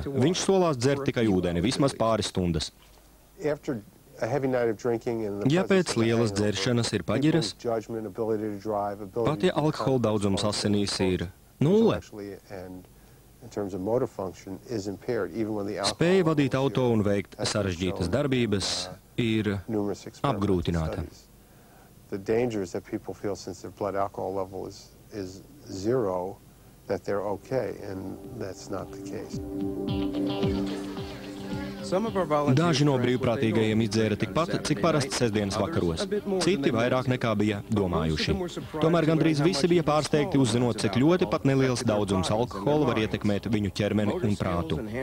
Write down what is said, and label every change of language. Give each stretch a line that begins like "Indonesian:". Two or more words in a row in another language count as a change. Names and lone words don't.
Latvian: Viņš solās dzert tikai ūdeni, vismaz pāris stundas. Ja pēc lielas dzeršanas ir paģiras, pat ja alkohola daudzums asinīs ir 0, spēja vadīt auto un veikt sarežģītas darbības ir apgrūtināta.
English: The danger is that people feel since their blood alcohol level is 0 that they're okay, and that's not the case.
Latvian: Daži no brīvprātīgajiem izdzēra tikpat, cik parasti sestdienas vakaros. Citi vairāk nekā bija domājuši. Tomēr gandrīz visi bija pārsteigti uzzinot, cik ļoti pat neliels daudzums alkohola var ietekmēt viņu ķermeni un prātu.